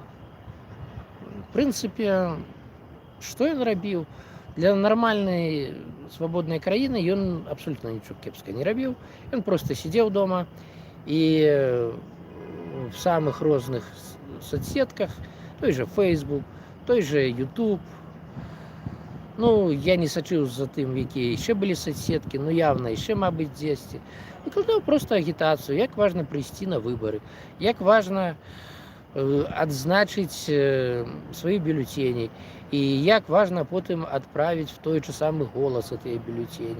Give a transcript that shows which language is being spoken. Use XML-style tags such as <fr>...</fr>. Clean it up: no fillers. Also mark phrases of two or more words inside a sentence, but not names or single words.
<be>В прынцыпе, што ён рабіў? Для нармальнай свабоднай краіны ён абсолютна нічога кепска не рабіў. Ён проста сидзеў дома і в самых розных соцсетках,</be> <ru>той же</ru> <be>Facebook,</be> <ru>той же</ru> <be>YouTube. Ну, я не сачыў за тым, якія яшчэ былі соцсеткі, ну явна яшчэ, мабыць, дзесьці. Выкладаў проста агітацыю, як важна прыйсці на выбары, як важна адзначыць свае бюллетені і як важна потым адправіць</be> <ru>в той же</ru> <be>самы голас гэтыя бюллетені.</be>